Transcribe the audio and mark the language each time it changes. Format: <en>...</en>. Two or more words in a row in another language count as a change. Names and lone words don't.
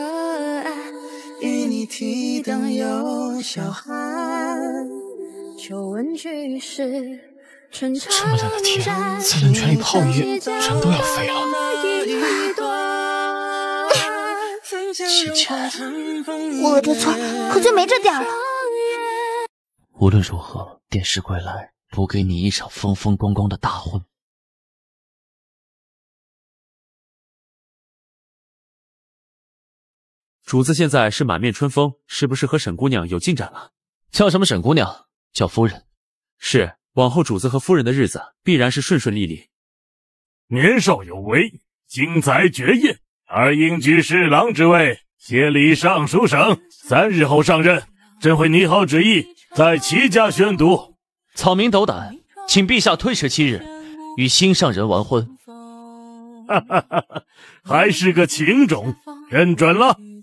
<zh>這麼冷的天，在冷泉裡泡一夜，人都要飛了。芊芊，我的錯，可就沒這點兒了。無論如何，電視歸來，補給你一場風風光光的大婚。主子現在是滿面春風，是不是和沈姑娘有進展了？叫什麼沈姑娘？叫夫人。是，往後主子和夫人的日子必然是順順利利。年少有为，精彩绝艳，而应居侍郎之位，协理尚書省，3日後上任。朕會擬好旨意，在齊家宣讀。草民斗膽，請陛下推遲7日，與心上人完婚。哈哈哈哈，還是個情種，認準了。</zh>